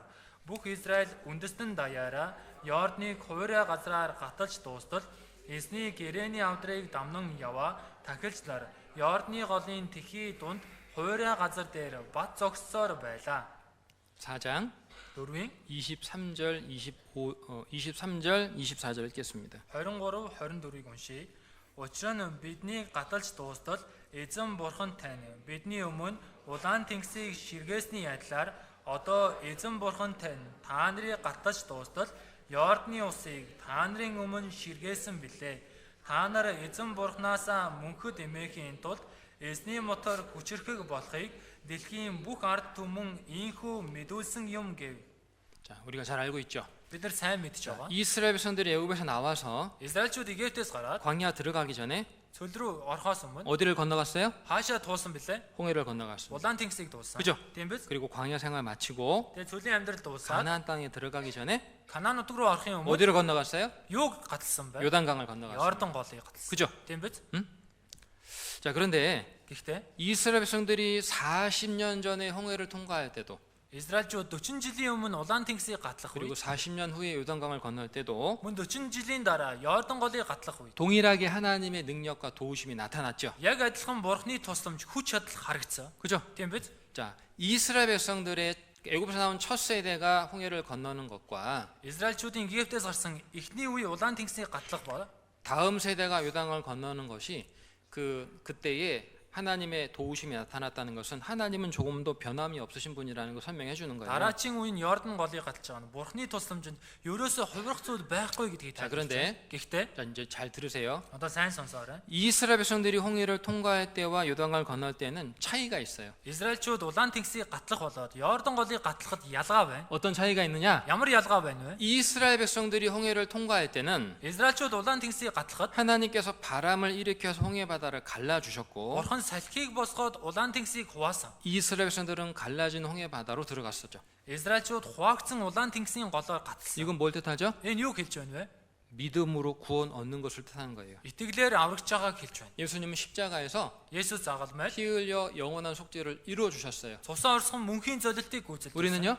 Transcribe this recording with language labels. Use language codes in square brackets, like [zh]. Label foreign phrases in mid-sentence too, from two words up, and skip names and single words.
[mn] Бүх Израиль үндэстэн даяараа Йордныг хувираа газраар гаталж дуустал Эзний гэрэний авдрыг дамнан яваа тахилчлаар Йордны голын тэхий дунд хуурай газар дээр бат зогссоор байлаа. [ko] 4장 [mn] 4-ийн [ko] 23절 23절 24절 읽겠습니다. [mn] 23 24-ийг уншийе. Учир нь бидний гаталж дуустал эзэн бурхан тань бидний өмнө улаан тэнгисийг ширгээсний адилаар одоо эзэн бурхан тань та нарыг гаталж дуустал Йордны усыг та нарын өмнө ширгээсэн билээ. Та нар эзэн бурхнаасаа мөнхөд эмээхийн тулд эзний мотор хүчрхэг болохыг дэлхийн бүх ард түмэн ийхүү мэдүүлсэн юм гэв. [ko] 자, 우리가 잘 알고 있죠. [mn] Бид нар сайн мэдж байгаа. [ko] 이스라엘 백성들이 애굽에서 나와서 [mn] Израильчууд Египтээс гараад [ko] 광야 들어가기 전에 [mn] цөл рүү орохоос өмнө [ko] 어디를 건너갔어요? [mn] хаашаа туулсан бэлээ? [ko] 홍해를 건너갔습니다. [mn] Улаан тэнгисийг дууссан. [ko] 그죠? [mn] Тийм биз? [ko] 그리고 광야 생활 마치고 [mn] Тэгээ цөлийн амьдрал дуусаад [ko] 가나안 땅에 들어가기 전에 [mn] Канаан нутаг руу орохын өмнө [ko] 어디를 건너갔어요? [mn] юуг гаталсан бэ? [ko] 요단강을 건너갔습니다. [mn] Йордан голыг гаталсан. [ko] 그죠? [mn] Тийм биз? [ko] 자, 그런데 [mn] Гэхдээ [ko] 이스라엘 백성들이 40년 전에 홍해를 통과할 때도 [mn] Израильчууд 40 жилийн өмнө Улаан тэнгисийг гатлах [ko] 그리고 [mn] үед [ko] 40년 후에 요단강을 건널 때도 [mn] мөн 40 жилийн дараа Йордан голыг гатлах үед [ko] 동일하게 하나님의 능력과 도우심이 나타났죠. [mn] яг адилхан Бурхны тусламж хүч чадал харагдсан. [ko] 그죠? [mn] Тийм биз? [ko] 자, 이스라엘 백성들의 애굽에서 나온 첫 세대가 홍해를 건너는 것과 [mn] Израильчуудын Египтээс гарсан эхний үе Улаан тэнгисийг гатлах бол [ko] 다음 세대가 요단강을 건너는 것이 그때에 하나님의 도우심이 나타났다는 것은 하나님은 조금도 변함이 없으신 분이라는 걸 설명해 주는 거예요. [mn] дараачийн үе нь Йордан голыг гатлж байгаа нь Бурхны тусламжинд ерөөсөө хувирах зүйл байхгүй гэдгийг [ko] 자, [mn] тайлбарлаж [ko] 그런데 [mn] байна. Гэхдээ [ko] 자, 이제 잘 들으세요. [mn] одоо сайн сонсоорой. [ko] 이스라엘 백성들이 홍해를 통과할 때와 요단강을 건널 때는 차이가 있어요. [mn] Израильчууд Улаан тэнгисийг гатлах болоод Йордан голыг гатлахад ялгаа байна. [ko] 어떤 차이가 있느냐? [mn] Ямар ялгаа байна вэ? [ko] 이스라엘 백성들이 홍해를 통과할 때는 [mn] Израильчууд Улаан тэнгисийг гатлахад [ko] 하나님께서 바람을 일으켜서 홍해 바다를 갈라 주셨고 [mn] Бурхан салхийг босгоод Улаан тэнгисийг хуваасан. [ko] 이스라엘 백성들은 갈라진 홍해 바다로 들어갔었죠. [mn] Израильчууд хуваагдсан Улаан тэнгисийн голоор гатлсан. [ko] 이건 뭘 뜻하죠? [mn] Энэ юу хэлж байна вэ? [ko] 믿음으로 구원 얻는 것을 뜻하는 거예요. [mn] Итгэлээр аврагч байгааг хэлж байна. [ko] 예수님은 십자가에서 [mn] Есүс загалмай [ko] 피 흘려 영원한 속죄를 이루어 주셨어요. [mn] цусаа орсгон мөнхийн золилтыг гүйцэлдэг. [ko] 우리는요?